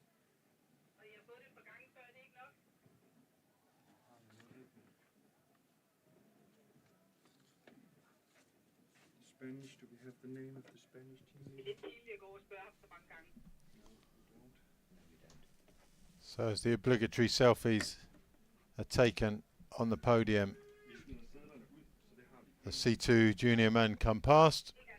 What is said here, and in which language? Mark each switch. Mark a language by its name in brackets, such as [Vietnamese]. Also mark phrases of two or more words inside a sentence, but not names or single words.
[Danish] Og I har fået det et par gange før, det er ikke nok? [English] Spanish, do we have the name of the Spanish team? So as the obligatory selfies are taken on the podium, the C2 junior men come past.